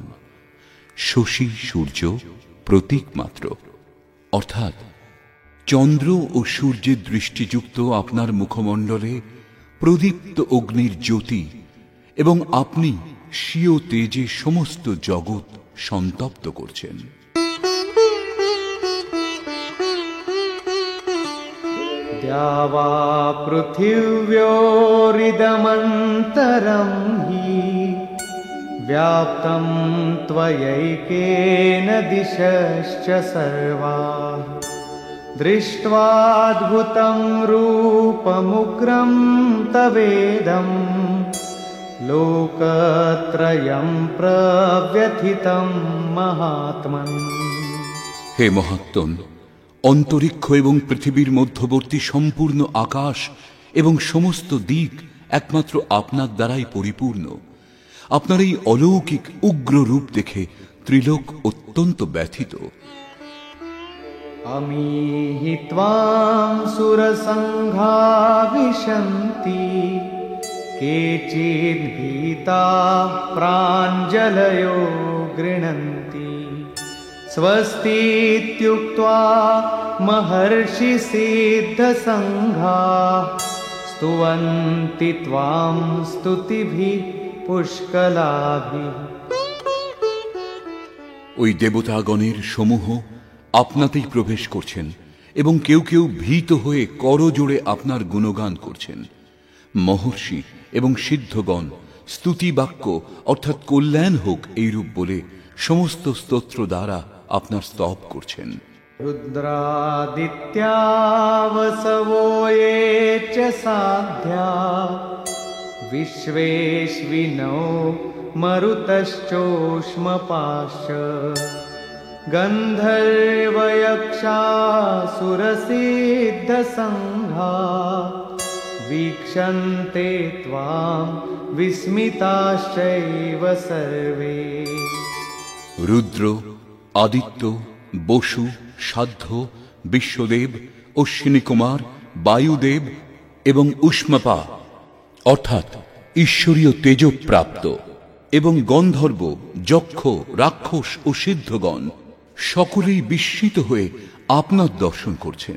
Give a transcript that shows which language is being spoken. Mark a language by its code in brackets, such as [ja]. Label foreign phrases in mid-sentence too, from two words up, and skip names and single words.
[bn] শশী সূর্য প্রতীক মাত্র, অর্থাৎ চন্দ্র ও সূর্যের দৃষ্টিযুক্ত আপনার মুখমণ্ডলে প্রদীপ্ত অগ্নির জ্যোতি এবং আপনি স্বীয় তেজে সমস্ত জগৎ সন্তপ্ত করছেন। [sa] द्यावा पृथिव्योरिदमन्तरं हि व्याप्तं त्वयैकेन दिशश्च सर्वाः दृष्ट्वाद्भुतं रूपमुग्रं तवेदं लोकत्रयं प्रव्यथितं महात्मन्। हे महात्मन, [bn] অন্তরিক্ষ এবং পৃথিবীর মধ্যবর্তী সম্পূর্ণ আকাশ এবং সমস্ত দিক একমাত্র আপনার দ্বারাই পরিপূর্ণ। আপনার এই অলৌকিক উগ্র রূপ দেখে ত্রিলোক অত্যন্ত ব্যথিত। [sa] अमीहि त्वां सुरसङ्घा विशन्ति केचिद्भीताः प्राञ्जलयो गृह्णन्ति स्वस्तीत्युक्त्वा महर्षिसिद्धसङ्घाः स्तुवन्ति त्वां स्तुतिभिः पुष्कलाभिः। [bn] ওই দেবতাগণের সমূহ আপনাতেই প্রবেশ করছেন এবং কেউ কেউ ভীত হয়ে করজোড়ে আপনার গুণগান করছেন। মহর্ষি এবং সিদ্ধগণ স্তুতি বাক্য অর্থাৎ কল্যাণ হোক এইরূপ বলে সমস্ত স্তোত্র দ্বারা আপনার স্তব করছেন। [sa] रुद्रादित्या वसवो ये च साध्या विश्वेश्विनो मरुतश्चोष्मपाश्च गन्धर्वयक्षासुरसिद्धसङ्घा वीक्षन्ते त्वां विस्मिताश्चैव सर्वे। [bn] রুদ্র, আদিত্য, বসু, সাধ্য, বিশ্বদেব, অশ্বিনী কুমার, বায়ুদেব এবং উষ্মপা অর্থাৎ ঈশ্বরীয় তেজপ্রাপ্ত এবং গন্ধর্ব, যক্ষ, রাক্ষস ও সিদ্ধগণ সকলেই বিস্মিত হয়ে আপনার দর্শন করছেন।